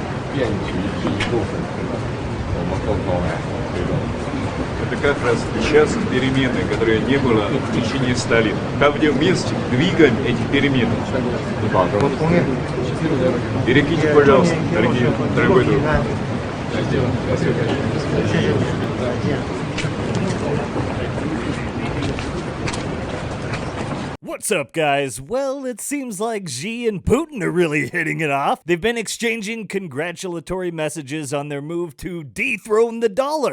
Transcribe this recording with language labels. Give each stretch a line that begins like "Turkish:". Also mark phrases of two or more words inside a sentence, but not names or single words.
Chinese: 变局这一部分，我们共同来推动。
Russian: Это как раз сейчас перемены, которые не было в течение 100 лет. Там, где вместе двигаем эти перемены. Берегите, пожалуйста, дорогой друг.
English: What's up, guys? Well, it seems like Xi and Putin are really hitting it off. They've been exchanging congratulatory messages on their move to dethrone the dollar.